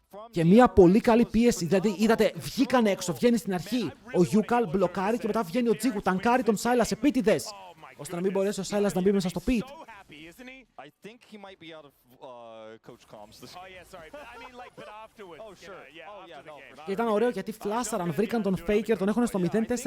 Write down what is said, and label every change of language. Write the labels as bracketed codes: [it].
[el] Και μια πολύ καλή πίεση, δηλαδή είδατε, βγήκαν έξω, βγαίνει στην αρχή. Ο Yukal μπλοκάρει και μετά βγαίνει ο Τζίγου, τανκάρει τον Sylas επίτηδες. Ώστε να μην μπορέσει ο Sylas να μπει μέσα στο pit. [en] I think he might be out of coach comms. Oh yeah, sorry. I mean like but afterwards. Oh sure. After the game. [el] Και ήταν ωραίο γιατί φλάσαραν, βρήκαν τον Faker, τον έχουν στο 0-4-7.